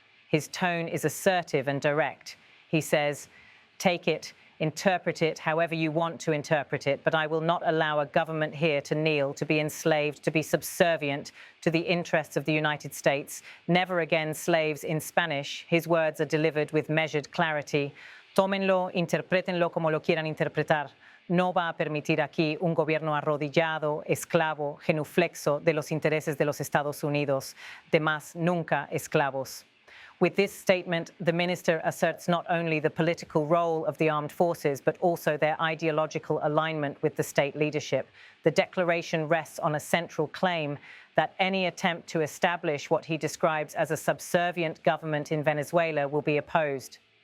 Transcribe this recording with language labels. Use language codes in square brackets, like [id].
[en] His tone is assertive and direct. He says, "Take it, interpret it however you want to interpret it, but I will not allow a government here to kneel, to be enslaved, to be subservient to the interests of the United States. Never again slaves in Spanish." His words are delivered with measured clarity. [es] Tómenlo, interprétenlo como lo quieran interpretar. No va a permitir aquí un gobierno arrodillado, esclavo, genuflexo de los intereses de los Estados Unidos, de más nunca esclavos. [en] With this statement, the minister asserts not only the political role of the armed forces, but also their ideological alignment with the state leadership. The declaration rests on a central claim that any attempt to establish what he describes as a subservient government in Venezuela will be opposed.